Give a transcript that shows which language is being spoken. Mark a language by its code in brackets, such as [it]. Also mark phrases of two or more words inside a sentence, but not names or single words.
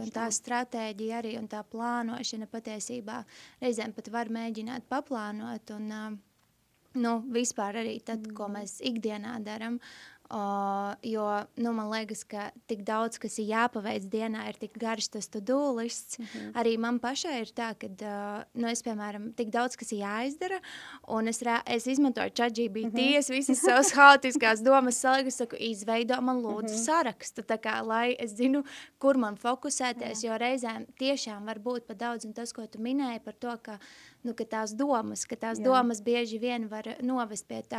[lv] Un tā stratēģija arī un tā plānošana patiesībā reizēm pat var mēģināt paplānot. Un vispār arī tad, ko mēs ikdienā daram. Jo man liekas, ka tik daudz, kas ir jāpaveic dienā, ir tik garš tas to-do lists. Arī man pašai ir tā, ka es, piemēram, tik daudz, kas ir jāizdara, un es izmantoju ChatGPT, es visas savas haotiskās domas salieku, saku, izveido man lūdzu sarakstu, tā kā, lai es zinu, kur man fokusēties, jo reizēm tiešām var būt pa daudz, un tas, ko tu minēji par to, ka tās domas bieži vien var novest pie tā.